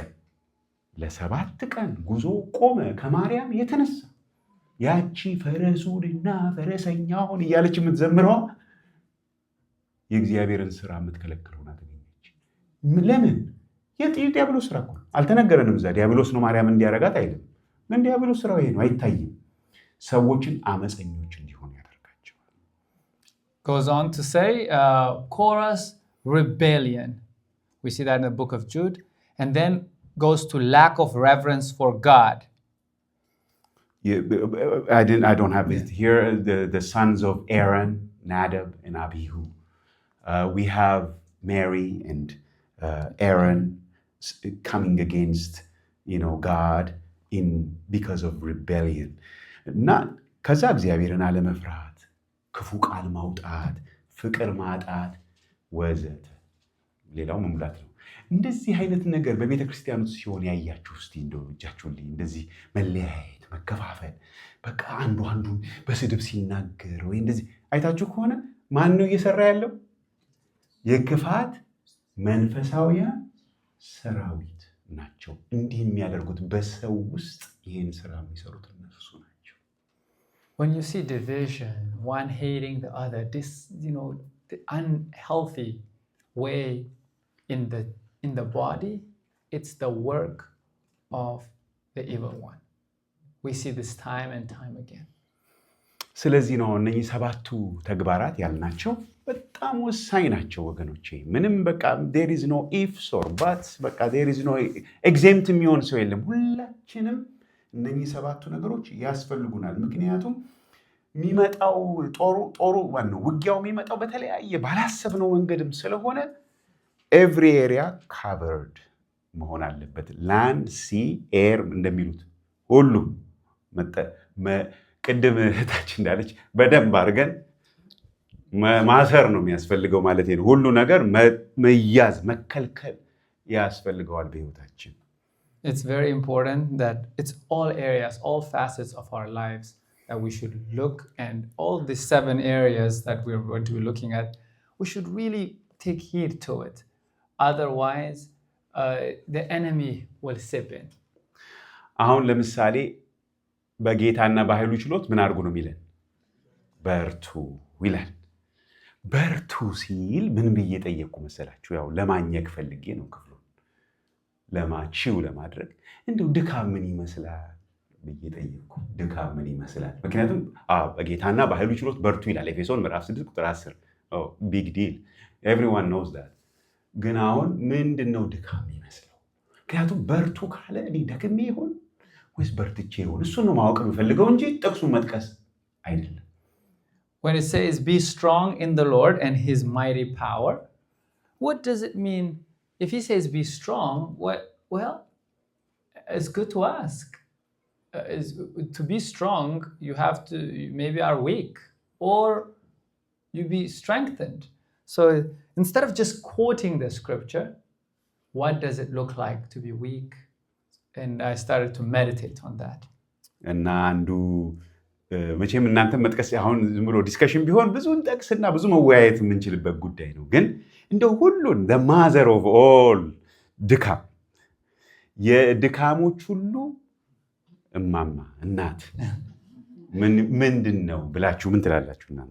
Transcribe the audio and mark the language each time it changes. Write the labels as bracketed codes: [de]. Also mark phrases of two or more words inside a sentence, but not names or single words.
[am] ለ7 ቀን ጉዞው ቆመ። ከማርያም የተነሳ ያቺ ፈረሱንና ፈረሰኛውን እያለች የምትዘምረዋ የእግዚአብሔርን ስራ የምትከለክል ሆና ተገኘች። ለምን? የዲያብሎስ ስራ እኮ አልተነገረንም። እዛ ዲያብሎስ ነው ማርያም እንዲያረጋት አይልም። ግን ዲያብሎስ ስራው ይሄ ነው፣ አይታይም። ሰዎችን አመፀኞች እንዲሆኑ ያደርጋቸዋል። [en] Goes on to say Korah's rebellion. We see that in the book of Jude. And then goes to lack of reverence for God. I don't have it here. The sons of Aaron, Nadab and Abihu. We have Mary and Aaron coming against, God because of rebellion. [am] እና ከዛ እግዚአብሔርን አለመፍራት፣ ክፉ ቃል ማውጣት፣ ፍቅር ማጣት ወዘተ ሌላው መሙላት ነው። እንደዚህ አይነት ነገር በቤተ ክርስቲያን ውስጥ ሲሆን ያያችሁ እስቲ እንደው እጃችሁልኝ። እንደዚህ መለያየት፣ መከፋፈል፣ በቃ አንዱ አንዱን በስድብ ሲናገር ወይ እንደዚህ አይታችሁ ከሆነ ማን ነው እየሰራ ያለው? የክፋት መንፈሳውያን ሰራዊት ናቸው እንዲህ የሚያደርጉት። በሰው ውስጥ ይህን ስራ የሚሰሩት እነሱ ናቸው። [en] When you see division, one hating the other, this, the unhealthy way in the body, it's the work of the evil one. We see this time and time again. [am] ስለዚህ ነው እነዚህ 7ቱ ተግባራት ያልናቸው በጣም ወሳኝ ናቸው ወገኖቼ። ምንም በቃ [en] there is no ifs or buts፣ [am] በቃ [en] there is no exempt [am] የሚሆን ሰው የለም። ሁላችንም እነዚህ 7ቱ ነገሮች ያስፈልጉናል። ምክንያቱም የሚመጣው ጦሩ ዋናው ውጊያው የሚመጣው በተለያየ ባላሰብነው መንገድም ስለሆነ [en] every area covered [am] መሆን አለበት። [en] land, sea, air [am] እንደሚሉት ሁሉ ቅድም እህታችን እንዳለች በደንብ አድርገን ማሰር ነው የሚያስፈልገው ማለት ነው። ሁሉ ነገር መያዝ መከልከል ያስፈልገዋል በህይወታችን። [en] It's very important that it's all areas, all facets of our lives that we should look, and all the 7 areas that we're going to be looking at, we should really take heed to it. Otherwise, the enemy will sip in. [am] አሁን ለምሳሌ በጌታና በኃይሉ ችሎት ምን አድርጉ ነው የሚለን? በርቱ ይላል። በርቱ ሲል ምን ብዬ ጠየቅኩ መሰላችሁ? ያው ለማኘክ ፈልጌ ነው ክፍሉን ለማቺው ለማድረግ እንደው ድካም ምን ይመስላል ብዬ ጠየቅኩ። ድካም ምን ይመስላል? ምክንያቱም በጌታና በኃይሉ ችሎት በርቱ ይላል ኤፌሶን ምዕራፍ 6 ቁጥር 10። [en] Big deal everyone knows that። [am] ግን አሁን ምንድነው ድካም ይመስለው? ምክንያቱም በርቱ ካለ እኔ ደክሜ ይሆን ወይስ በርትቼ ይሆን? እሱን ነው ማወቅ የምፈልገው እንጂ ጥቅሱን መጥቀስ አይደለም። [en] When it says be strong in the Lord and his mighty power, what does it mean? If he says be strong, well, it's good to ask. To be strong, you have to, you maybe are weak, or you be strengthened. So instead of just quoting the scripture, what does it look like to be weak? And I started to meditate on that. [am] እና አንዱ መቼም እናንተም መጥቀስ አሁን ዝም ብሎ ዲስከሽን ቢሆን ብዙ እንጠቅስና ብዙ መወያየት የምንችልበት ጉዳይ ነው። ግን እንደው ሁሉን [en] the mother of all [am] ድካም የድካሞች ሁሉ እማማ እናት ምንድን ነው ብላችሁ ምን ትላላችሁ እናንተ?